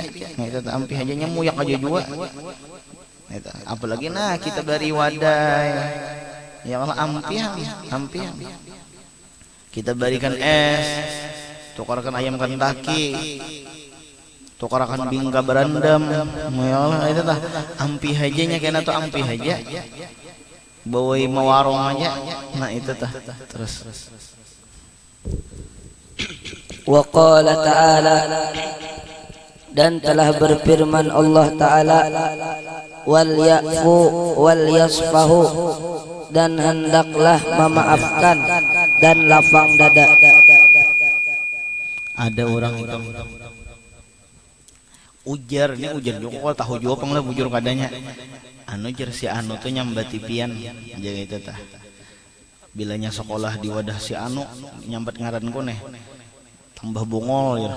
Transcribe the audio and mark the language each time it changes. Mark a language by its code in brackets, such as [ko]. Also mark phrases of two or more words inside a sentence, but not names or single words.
[bjn] Nah itu ampih aja nya muyak aja juga. Apalagi nah kita beri wadai ya Allah ampihan kita berikan es, tukarkan ayam Kentucky, tukarkan bingka berendam ya Allah itu tah ampih aja nya kena tuh ampih aja bawai mawarong aja. Nah itu tah terus [ar] وقال تعالى, [id] dan telah berfirman Allah Ta'ala, [ar] وليعفوا وليصفحوا, [id] dan hendaklah memaafkan dan lapang dada. [bjn] Ada orang itu ujar juga tahu juga panglah bujur kadanya anu jer si anu tuh nyambati pian jaga itu tah bilanya sekolah di wadah si anu nyambat ngaran koneh tambah bongol ya.